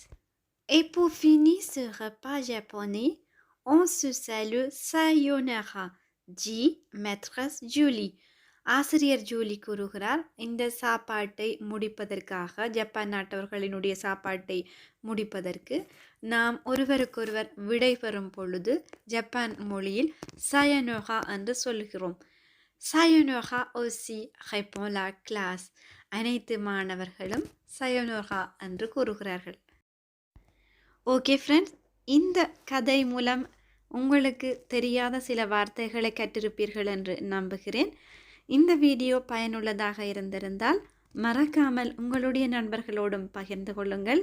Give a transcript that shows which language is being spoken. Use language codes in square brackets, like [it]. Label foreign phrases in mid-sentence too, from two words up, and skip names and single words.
[fr] Et pour finir ce repas japonais, on se salue sayonara, dit maîtresse Julie. [ta] ஆசிரியர் ஜூலி கூறுகிறார் இந்த சாப்பாட்டை முடிப்பதற்காக ஜப்பான் நாட்டவர்களினுடைய சாப்பாட்டை முடிப்பதற்கு நாம் ஒருவருக்கொருவர் விடைபெறும் பொழுது ஜப்பான் மொழியில் சயனோகா என்று சொல்கிறோம். [fr] சயனோகா aussi répond la classe. [ta] அனைத்து மாணவர்களும் சயனோகா என்று கூறுகிறார்கள். [en] Okay friends, [ta] இந்த கதை மூலம் உங்களுக்கு தெரியாத சில வார்த்தைகளை கற்றிருப்பீர்கள் என்று நம்புகிறேன். இந்த வீடியோ பயனுள்ளதாக இருந்திருந்தால் மறக்காமல் உங்களுடைய நண்பர்களோடும் பகிர்ந்து கொள்ளுங்கள்.